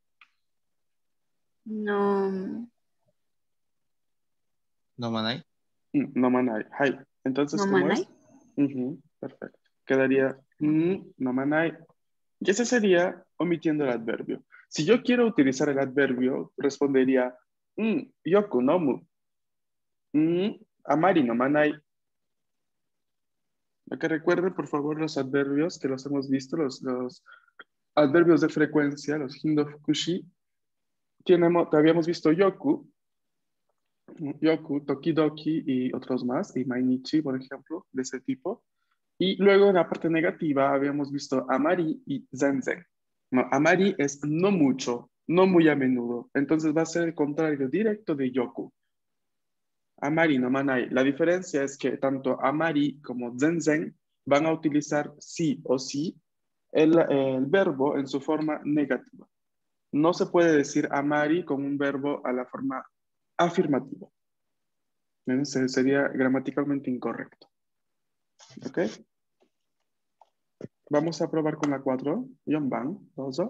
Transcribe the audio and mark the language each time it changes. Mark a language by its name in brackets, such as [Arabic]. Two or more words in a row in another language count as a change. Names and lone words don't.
[Spanish] No, [Japanese] 飲まない? 飲まない。はい. Entonces, no [Spanish] ¿cómo [Japanese] manai. [Spanish] es? Ujú, perfecto. Quedaría [Japanese] 飲まない. [Spanish] Y ese sería omitiendo el adverbio. Si yo quiero utilizar el adverbio, respondería [Japanese] よく飲む. あまり飲まない. [Spanish] Para que recuerden, por favor, los adverbios que los hemos visto, los adverbios de frecuencia, los [Japanese] 頻度副詞. [Spanish] Habíamos visto [Japanese] よく、時々 [Spanish] y otros más, y mainichi, por ejemplo, de ese tipo. Y luego en la parte negativa habíamos visto amari y zenzen. No, amari es no mucho, no muy a menudo. Entonces va a ser el contrario directo de yoku. [Japanese] あまり飲まない. [Spanish] La diferencia es que tanto amari como zenzen van a utilizar sí o sí el verbo en su forma negativa. No se puede decir amari con un verbo a la forma afirmativa. Sería gramaticalmente incorrecto. ¿Ok? Vamos a probar con la 4. [Japanese] 四番、どうぞ.